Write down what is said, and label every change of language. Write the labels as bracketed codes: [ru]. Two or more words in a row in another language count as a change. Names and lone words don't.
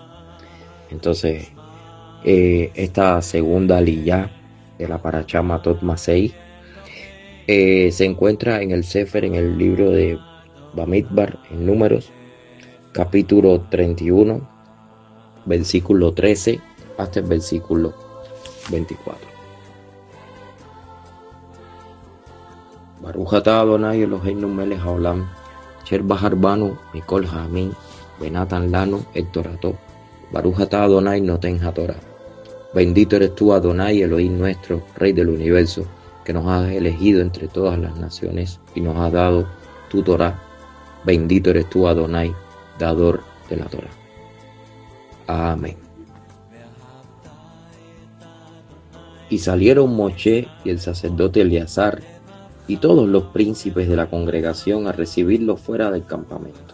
[es] Entonces, esta segunda liyá de la parashá Matot Masei se encuentra en el Sefer, en el libro de Bamidbar, en Números, capítulo 31, versículo 13 hasta el versículo 24. [he] ברוך אתה אדוני אלוהינו מלך העולם, אשר בחר בנו מכל העמים, ונתן לנו את תורתו. ברוך אתה אדוני נותן התורה. [es] Bendito eres tú, Adonai, Elohim nuestro, Rey del universo, que nos has elegido entre todas las naciones y nos has dado tu Torah. Bendito eres tú, Adonai, dador de la Torah. Amén. Y salieron Moshe y el sacerdote Eleazar y todos los príncipes de la congregación a recibirlos fuera del campamento.